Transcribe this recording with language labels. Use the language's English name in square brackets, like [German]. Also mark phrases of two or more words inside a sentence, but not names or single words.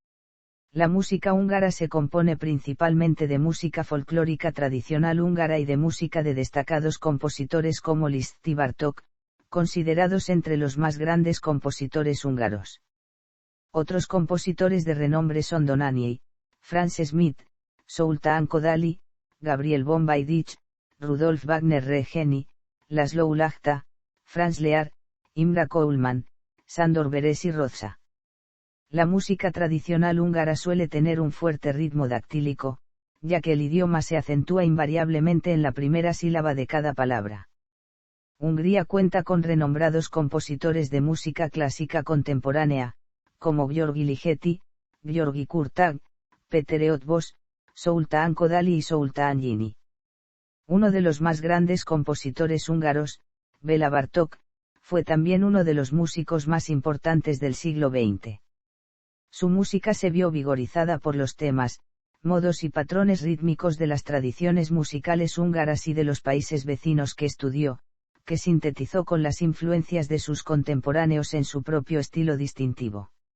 [Spanish] La música húngara se compone principalmente de música folclórica tradicional húngara y de música de destacados compositores como Liszt y Bartók, considerados entre los más grandes compositores húngaros. Otros compositores de renombre son Dohnányi, Franz Schmidt, Zoltán Kodály, Gabriel Bombay-Dich, Rudolf Wagner-Regeni, László Lachta, Franz Lear, Imre Koolman, Sándor Veres y Rózsa. La música tradicional húngara suele tener un fuerte ritmo dactílico, ya que el idioma se acentúa invariablemente en la primera sílaba de cada palabra. Hungría cuenta con renombrados compositores de música clásica contemporánea, como György Ligeti, György Kurtág, Péter Eötvös, Zoltán Kodály y Zoltán György. Uno de los más grandes compositores húngaros, Béla Bartók, fue también uno de los músicos más importantes del siglo XX. Su música se vio vigorizada por los temas, modos y patrones rítmicos de las tradiciones musicales húngaras y de los países vecinos que estudió, que sintetizó con las influencias de sus contemporáneos en su propio estilo distintivo.